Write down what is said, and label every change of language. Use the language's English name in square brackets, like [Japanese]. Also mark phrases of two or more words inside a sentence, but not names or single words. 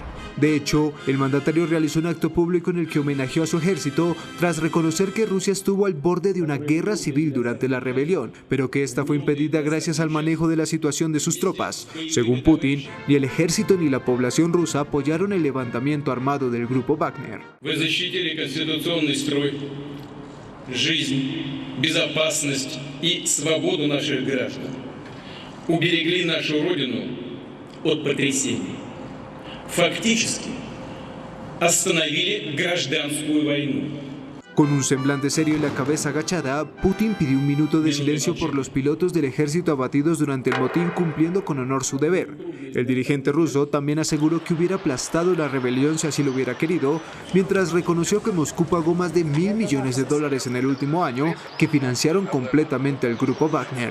[Spanish] De hecho, el mandatario realizó un acto público en el que homenajeó a su ejército tras reconocer que Rusia estuvo al borde de una guerra civil durante la rebelión, pero que esta fue impedida gracias al manejo de la situación de sus tropas. Según Putin, ni el ejército ni la población rusa apoyaron el levantamiento armado del grupo Wagner. [Russian] Вы защитили конституционный строй, жизнь, безопасность и свободу наших граждан. Уберегли нашу Родину от потрясений. Фактически остановили гражданскую войну. [Spanish] Con un semblante serio y la cabeza agachada, Putin pidió un minuto de silencio por los pilotos del ejército abatidos durante el motín, cumpliendo con honor su deber. El dirigente ruso también aseguró que hubiera aplastado la rebelión si así lo hubiera querido, mientras reconoció que Moscú pagó más de $1.000 millones en el último año que financiaron completamente al grupo Wagner.